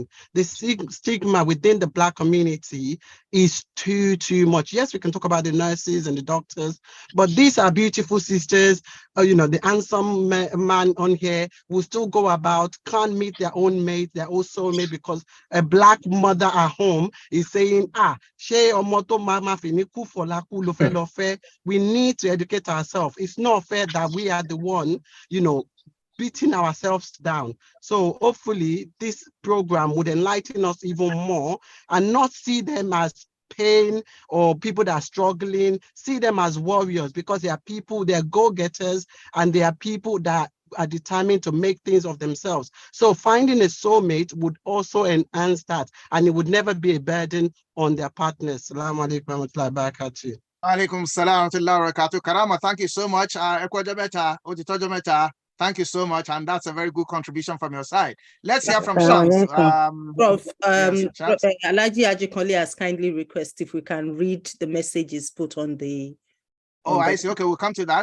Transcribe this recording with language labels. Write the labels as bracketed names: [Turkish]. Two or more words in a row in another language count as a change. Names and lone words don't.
[English] The stigma within the Black community is too much. Yes, we can talk about the nurses and the doctors, but these are beautiful sisters. The handsome man on here will still go about, can't meet their own mate, their own soulmate, because a Black mother at home is saying, she [Yoruba] omoto mama finiku folaku lofe lofe. [English] We need to educate ourselves. It's not fair that we are the one, beating ourselves down. So hopefully this program would enlighten us even more and not see them as pain or people that are struggling, see them as warriors, because they are people, they are go-getters, and they are people that are determined to make things of themselves. So finding a soulmate would also enhance that, and it would never be a burden on their partners. [Arabic] السلام عليكم ورحمة الله وبركاته. عليكم السلام و رحمة الله و بركاته. [English] Karama, thank you so much. Thank you so much, and that's a very good contribution from your side. Let's hear from Shams. Prof, Shams. Alaji Ajikoli has kindly requested if we can read the messages put on the. Oh, I see. Okay, we'll come to that.